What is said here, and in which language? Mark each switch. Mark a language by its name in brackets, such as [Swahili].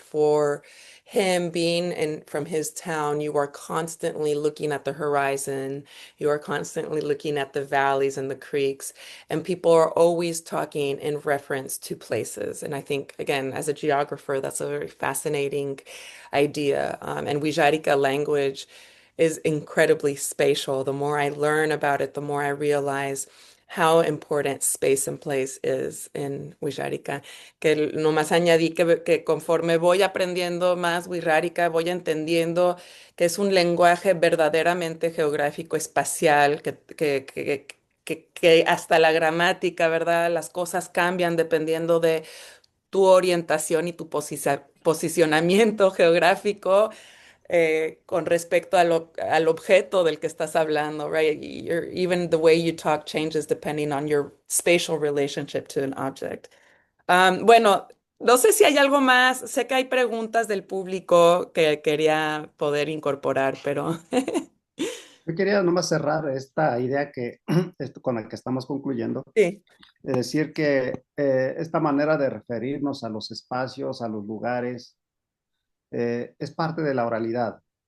[English] For him being in from his town, you are constantly looking at the horizon, you are constantly looking at the valleys and the creeks, and people are always talking in reference to places. And I think, again, as a geographer, that's a very fascinating idea. And Wixárika language is incredibly spatial. The more I learn about it, the more I realize how important space and place is in Wixárika. [Spanish] Que nomás añadí que conforme voy aprendiendo más Wixárika, voy entendiendo que es un lenguaje verdaderamente geográfico espacial, que hasta la gramática, ¿verdad? Las cosas cambian dependiendo de tu orientación y tu posicionamiento geográfico, con respecto al objeto del que estás hablando, right? [English] Even the way you talk changes depending on your spatial relationship to an object. [Spanish] Bueno, no sé si hay algo más. Sé que hay preguntas del público que quería poder incorporar, pero Yo quería nomás cerrar esta idea esto con la que estamos concluyendo, sí. es decir, que esta manera de referirnos a los espacios, a los lugares, es parte de la oralidad.